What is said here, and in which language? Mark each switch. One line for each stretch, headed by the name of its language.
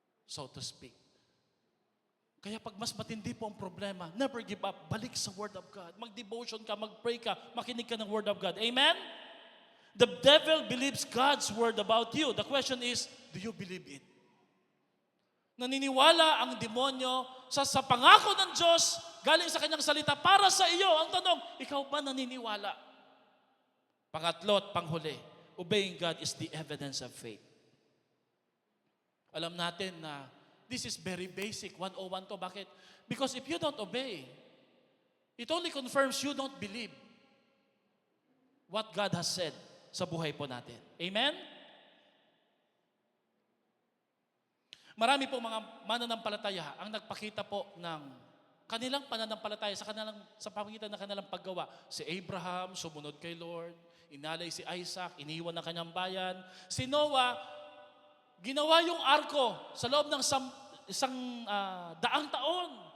Filipino: So to speak. Kaya pag mas matindi po ang problema,
English: never give up.
Filipino: Balik sa Word of God. Mag-devotion ka, mag-pray ka, makinig ka ng Word of God. Amen?
English: The devil believes God's word about you. The question is, do you believe it?
Filipino: Naniniwala ang demonyo sa pangako ng Diyos galing sa kanyang salita para sa iyo. Ang tanong, ikaw ba naniniwala? Pangatlo at panghuli,
English: obeying God is the evidence of faith.
Filipino: Alam natin na
English: this is very basic,
Filipino: 101 to. Bakit?
English: Because if you don't obey, it only confirms you don't believe what God has said
Filipino: sa buhay po natin.
English: Amen?
Filipino: Marami po mga mananampalataya ang nagpakita po ng kanilang pananampalataya sa pamagitan ng kanilang paggawa. Si Abraham, sumunod kay Lord. Inalay si Isaac, iniwan ng kanyang bayan. Si Noah, ginawa yung arko sa loob ng isang daang taon.